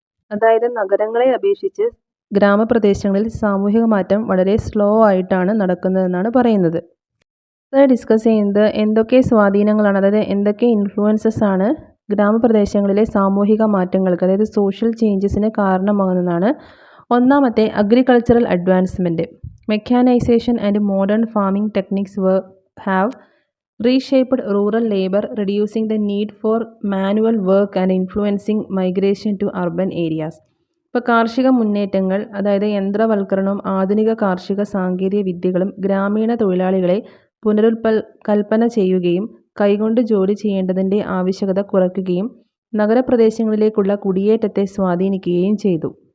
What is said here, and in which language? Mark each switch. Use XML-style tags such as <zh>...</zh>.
<ml>അതായത് നഗരങ്ങളെ അപേക്ഷിച്ച് ഗ്രാമപ്രദേശങ്ങളിൽ സാമൂഹിക മാറ്റം വളരെ സ്ലോ ആയിട്ടാണ് നടക്കുന്നതെന്നാണ് പറയുന്നത്. ഡിസ്കസ് ചെയ്യുന്നത് എന്തൊക്കെ സ്വാധീനങ്ങളാണ്, അതായത് എന്തൊക്കെ ഇൻഫ്ലുവൻസസ് ആണ് ഗ്രാമപ്രദേശങ്ങളിലെ സാമൂഹിക മാറ്റങ്ങൾക്ക്, അതായത് സോഷ്യൽ ചേഞ്ചസിന് കാരണമാകുന്നതാണ്. ഒന്നാമത്തെ, agricultural advancement.</ml> <en>Mechanisation and modern farming techniques have reshaped rural labor, reducing the need for manual work and influencing migration to urban areas.</en> <ml>ഇപ്പോൾ കാർഷിക മുന്നേറ്റങ്ങൾ, അതായത് യന്ത്രവൽക്കരണവും ആധുനിക കാർഷിക സാങ്കേതിക വിദ്യകളും ഗ്രാമീണ തൊഴിലാളികളെ കൽപ്പന ചെയ്യുകയും കൈകൊണ്ട് ജോലി ചെയ്യേണ്ടതിൻ്റെ ആവശ്യകത കുറയ്ക്കുകയും നഗരപ്രദേശങ്ങളിലേക്കുള്ള കുടിയേറ്റത്തെ സ്വാധീനിക്കുകയും ചെയ്തു.</ml>